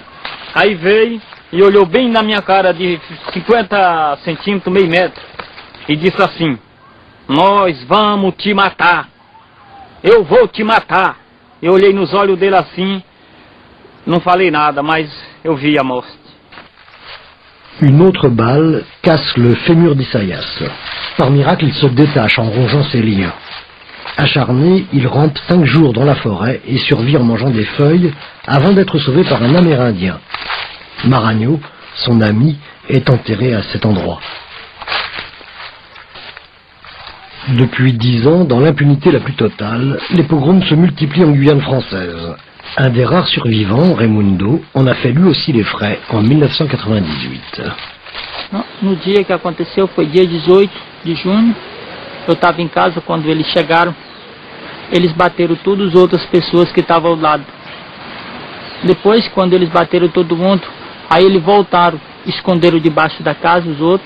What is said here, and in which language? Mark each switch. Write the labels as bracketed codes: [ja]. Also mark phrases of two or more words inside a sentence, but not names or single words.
[pt] Aí veio e olhou bem na minha cara de 50 centímetros, meio metro. E disse assim: nós vamos te matar. Eu vou te matar. Eu olhei nos olhos dele assim. Não falei nada, mas eu vi a morte. [fr] Une autre balle casse le fémur d'Isaias. Par miracle, il se détache en rongeant ses liens. Acharné, il rampe 5 jours dans la forêt et survit en mangeant des feuilles avant d'être sauvé par un Amérindien. Maragno, son ami, est enterré à cet endroit. Depuis 10 ans, dans l'impunité la plus totale, les pogroms se multiplient en Guyane française. Un des rares survivants, Raimundo, en a fait lui aussi les frais en 1998. [pt] No dia que aconteceu foi dia 18 de junho. Eu estava em casa quando eles chegaram. Eles bateram todas as outras pessoas que estavam ao lado. Depois, quando eles bateram todo mundo, aí eles voltaram, esconderam debaixo da casa os outros.